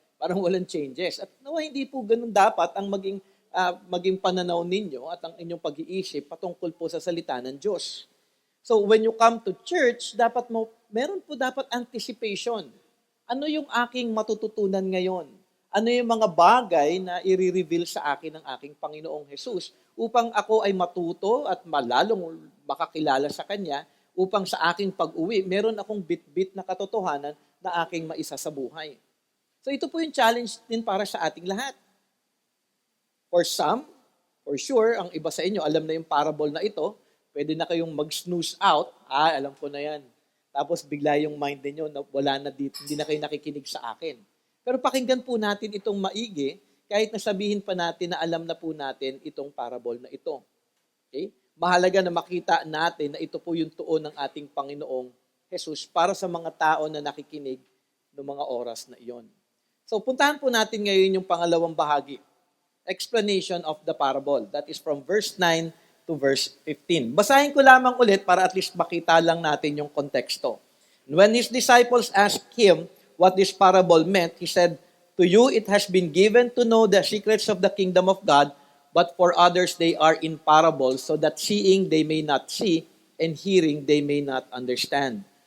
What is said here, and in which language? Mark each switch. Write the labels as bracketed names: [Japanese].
[Filipino] Parang walang changes. At nawa hindi po ganun dapat ang maging pananaw ninyo at ang inyong pag-iisip patungkol po sa salita ng Diyos. [English] So when you come to church, [Filipino] meron po dapat [English] anticipation. [Filipino] Ano yung aking matututunan ngayon? Ano yung mga bagay na i-reveal sa akin ng aking Panginoong Jesus upang ako ay matuto at malalong makakilala sa Kanya upang sa aking pag-uwi, meron akong bit-bit na katotohanan na aking maisa sa buhay. So ito po yung challenge din para sa ating lahat. [English] For some, for sure, [Filipino] ang iba sa inyo, alam na yung parable na ito, pwede na kayong mag-snooze out, alam ko na yan. Tapos bigla yung mind niyo na wala na dito, hindi na kayo nakikinig sa akin. Pero pakinggan po natin itong maigi, kahit nasabihin pa natin na alam na po natin itong parable na ito. Okay? Mahalaga na makita natin na ito po yung tuon ng ating Panginoong Jesus para sa mga tao na nakikinig ng mga oras na iyon. So puntahan po natin ngayon yung pangalawang bahagi. Explanation of the parable. [English] That is from verse 9 to verse 15. [Filipino] Basahin ko lamang ulit para at least makita lang natin yung konteksto. [English] When his disciples asked him what this parable meant, he said, "To you it has been given to know the secrets of the kingdom of God, but for others they are in parables, so that seeing they may not see, and hearing they may not understand."